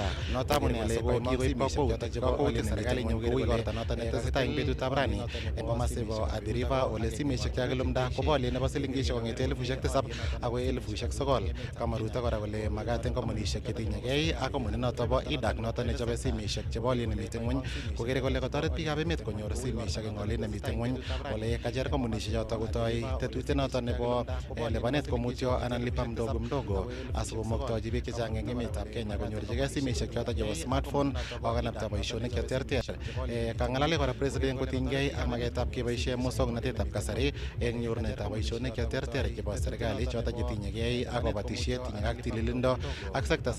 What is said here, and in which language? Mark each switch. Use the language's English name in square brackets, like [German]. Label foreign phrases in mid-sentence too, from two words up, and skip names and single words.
[Kalenjin] Noton amune asiko kikoib kakwautik serikali nyokere kole igorta noton netesetai eng betutab rani eng komasi bo Athi River ole simishek chekakilumda kobo olyet nebo silingishek kong'ete 7,000 akoi 9,000. Kamaruto kora kole makat eng kampunishek chetinyegei ak kampunit noton bo Eadak noton nechobe simishek chebo olyet nemiten ng'wony kokere kole katoret biikab emet konyor simishek eng olyet nemiten ng'wony ole kacher kampunishek choton kotoi tetutiet noton nebo lipanet komutyo anan [Swahili] lipa mdogo mdogo [Kalenjin] asikomoktochi biik chechang eng emetab Kenya konyorchigei simishek choton chebo smartphone akanapta boisionik cheterter. Kang'alale kora president kotinygei ak maketab keboisie muswoknatetab kasari eng nyorunet kanaptaetab boisionik cheterter chebo serikali choto chetinyegei ak kabatisiet, tinyegei ak tililindo ak sectors